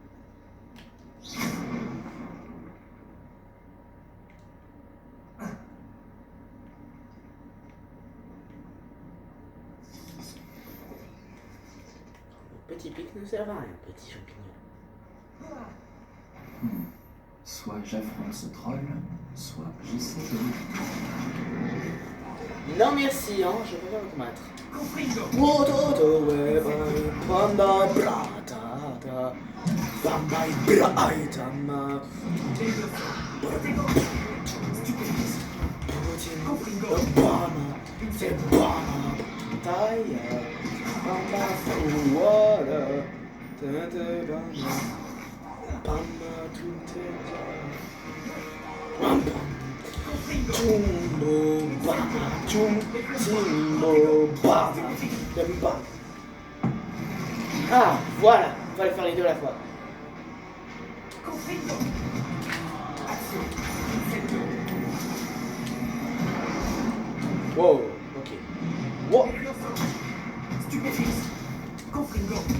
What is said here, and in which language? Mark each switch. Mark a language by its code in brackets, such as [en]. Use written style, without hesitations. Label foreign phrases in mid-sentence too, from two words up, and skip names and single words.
[fr] Le petit pic ne sert à rien, petit champignon. Soit j'affronte ce troll, soit j'essaie de le... Non merci, hein, je vais me combattre. Confringo. Wototo weba panda brata bamba braitama bama se bama taya bamba fuwara tete bama bamba tute bamba Jumbo baba, jumbo baba, baba. Ah, voilà, il fallait faire les deux à la fois. Confringo. Action. Incendio. Wow, ok. Wow. Stupéfixe. Confringo.